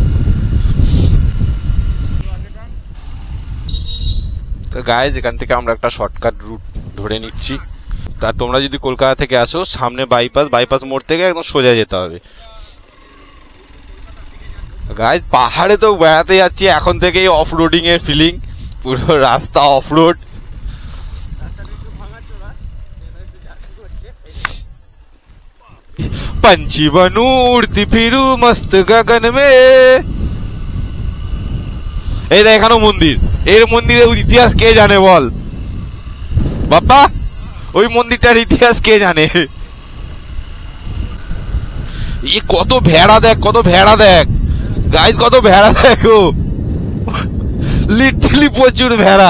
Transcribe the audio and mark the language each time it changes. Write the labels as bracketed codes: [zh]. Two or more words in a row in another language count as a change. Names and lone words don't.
[bn] গাইস এখান থেকে আমরা একটা শর্টকাট রুট ধরে নিচ্ছি। তা তোমরা যদি কলকাতা থেকে আসো, সামনে বাইপাস মোড় থেকে একদম সোজা যেতে হবে। গাইস পাহাড়ে তো বেড়াতে যাচ্ছি, এখন থেকেই [en] off roading [bn] এর ফিলিং, পুরো রাস্তা [en] off road. [hi] पंछी बनू उड़ती फिरू मस्त गगन में। [bn] এই দেখ এখানেও মন্দির। এর মন্দিরের ইতিহাস কে জানে বল বাবা? ওই মন্দিরটার ইতিহাস কে জানে? এই কত ভেড়া দেখ, কত ভেড়া দেখ গাইস, কত ভেড়া দেখো, লিটারালি প্রচুর ভেড়া।